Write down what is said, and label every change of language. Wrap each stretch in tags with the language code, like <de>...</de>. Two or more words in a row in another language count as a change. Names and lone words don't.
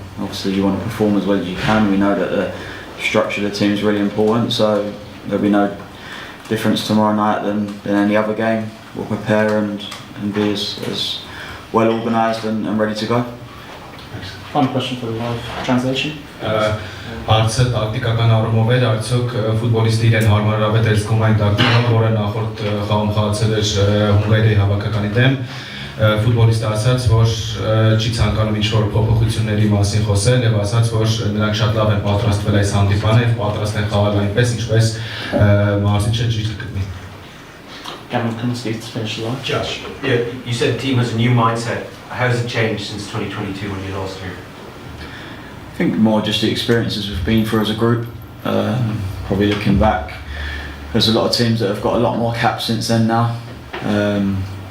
<en>Obviously you want to perform as well as you can. We know that the structure of the team is really important, so there'll be no difference tomorrow night than any other game. We'll prepare and be as well organised and ready to go. Final question for the live translation.</en> <hy>Հարցը տակտիկական առումով էր, արդյոք ֆուտբոլիստը իրեն հարմարավետ է զգում այն տակտիկան, որը նախորդ խաղում խաղացել էր Հունգարիայի հավաքականի դեմ, ֆուտբոլիստը ասաց, որ չի ցանկանում ինչ-որ փոփոխությունների մասին խոսել եւ ասաց, որ նրանք շատ լավ են պատրաստվել այս հանդիպանը եւ պատրաստ են խաղալ այնպես, ինչպես Մարզիչը ճիշտ կգտնի.</hy> <en>Gavin, come to finish the line. Josh, you said the team has a new mindset. How has it changed since 2022 when you lost here? I think more just the experiences we've been through as a group. Probably looking back, there's a lot of teams that have got a lot more caps since then now.</en>